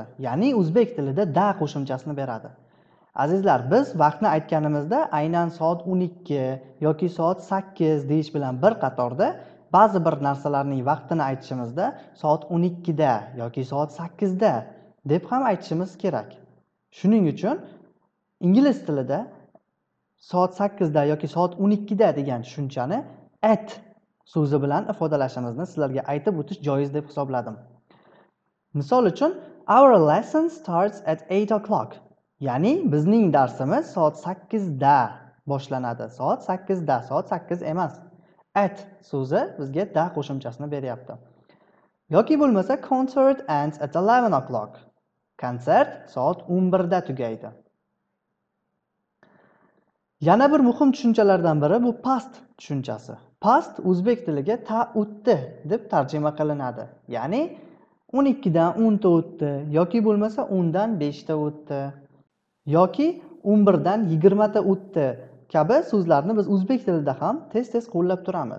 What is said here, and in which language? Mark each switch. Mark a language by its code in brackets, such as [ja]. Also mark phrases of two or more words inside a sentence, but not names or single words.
[uz] Ya'ni o'zbek tilida da qo'shimchasini beradi. Azizlar, biz vaqtni aytganimizda aynan soat 12 yoki soat 8 deyish bilan bir qatorda ba'zi bir narsalarning vaqtini aytishimizda soat 12 da yoki soat 8 da deb ham aytishimiz kerak. Shuning uchun ingliz tilida soat 8 da yoki soat 12 da degan tushunchani at so'zi bilan ifodalashimizni sizlarga aytib o'tish joiz deb hisobladim. Misol uchun, [en] our lesson starts at 8 o'clock. [uz] Ya'ni bizning darsimiz soat 8 da boshlanadi. Soat 8 da, soat 8 emas. At so'zi bizga da qo'shimchasini beryapti. Yoki bo'lmasa [en] concert ends at 11 o'clock. [uz] Konsert soat 11 da tugaydi. Yana bir muhim tushunchalardan biri bu past tushunchasi. Past o'zbek tiliga ta o'tdi deb tarjima qilinadi. Ya'ni 12 dan 10 ta o'tdi yoki bo'lmasa 10 dan 5 ta o'tdi yoki 11 dan 20 ta o'tdi kabi so'zlarni biz o'zbek tilida ham tez-tez qo'llab turamiz.